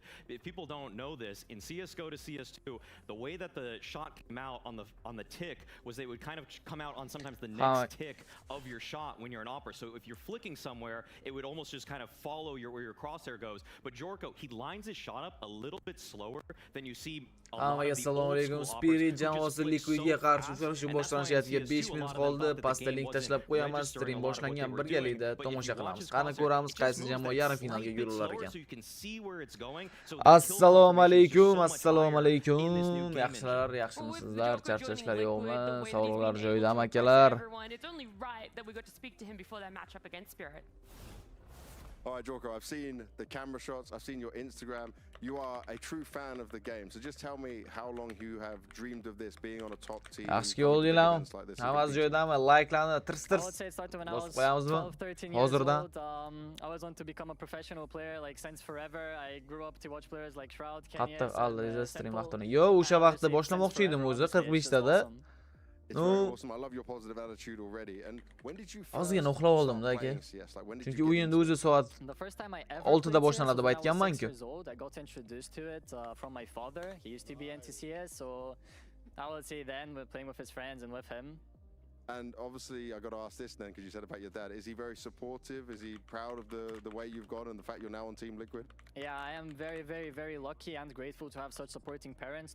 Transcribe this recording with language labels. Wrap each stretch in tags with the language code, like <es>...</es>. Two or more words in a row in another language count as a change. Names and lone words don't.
<en>If people don't know this, in CSGO to CS2, the way that the shot came out on the tick was they would kind of come out on sometimes the next tick of your shot when you're an AWPer. So if you're flicking somewhere, it would almost just kind of follow where your crosshair goes. But Jorko, he lines his shot up a little bit slower than you see.</en> <uz>Assalomu alaykum. Spirit jamoasi Liquidga qarshi uchrashuv boshlanishiga 5 minut qoldi. Pastda link tashlab qo'yaman. Stream boshlangan, birgalikda tomosha qilamiz. Qani ko'ramiz qaysi jamoa yarim finalga yo'llar ekan. Assalomu alaykum. Assalomu alaykum. Yaxshilar, yaxshimisizlar? Charchashlar yo'qmi? Sog'liqlar joyidami akalar?</uz> <en>All right, Jorko, I've seen the camera shots, I've seen your Instagram. You are a true fan of the game. So just tell me how long you have dreamed of this, being on a top team.</en> <uz>Yaxshi yo'ldinglar. Hammasi joyidami? Like'larni tirs-tirs bosib qo'yamizmi? Hozirdan.</uz> <en>I was on to become a professional player like since forever. I grew up to watch players like Shroud, Kenya.</en> <uz>Qattiq aldida stream vaqtini. Yo, o'sha vaqtda boshlamoqchi edim o'zi 45 tada.</uz> <en>It's very awesome. I love your positive attitude already. And when did you</en> <uz>Ozgina uxlab oldim-da aka. Chunki o'yinni o'zi soat 6da boshlanadi deb aytganman-ku.</uz> <en>I got introduced to it from my father. He used to be NTCS, so I would say then we're playing with his friends and with him. And obviously, I got to ask this then, because you said about your dad. Is he very supportive? Is he proud of the way you've gone and the fact you're now on Team Liquid? Yeah, I am very, very, very lucky and grateful to have such supporting parents.</en>